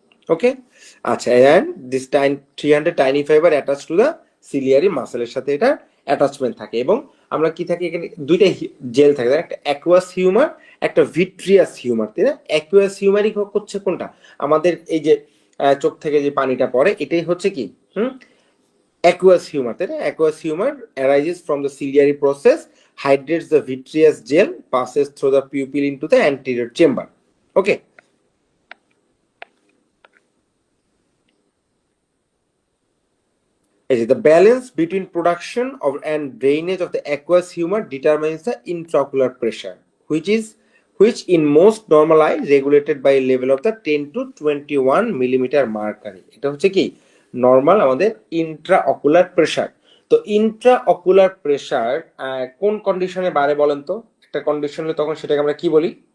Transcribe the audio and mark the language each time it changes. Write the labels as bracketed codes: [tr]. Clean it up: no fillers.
[en] okay, আচ্ছা, and this 300 tiny fibre attach to the ciliary [bn] মাসেলের সাথে এটা অ্যাটাচমেন্ট থাকে। এবং আমরা কি থাকে এখানে দুইটা জেল থাকে, একটা অ্যাকুয়াস হিউমার, একটা ভিট্রিয়াস হিউমার, তাই না? অ্যাকুয়াস হিউমারই হচ্ছে কোনটা, আমাদের এই যে চোখ থেকে যে পানিটা পড়ে, এটাই হচ্ছে কি aqueous humor, তাই না? [en] Aqueous humor arises from the ciliary process, hydrates the vitreous gel, passes through the pupil into the anterior chamber. Okay. The balance between production of and drainage of the aqueous humor determines the intraocular pressure, which in most normal eye regulated by a level of the 10 to 21 millimeter mercury. [bn] এটা হচ্ছে কি normal আমাদের intraocular pressure. তো intraocular pressure কোন কন্ডিশনে বাড়ে বলেন তো? একটা কন্ডিশন হলে তখন সেটাকে আমরা কি বলি?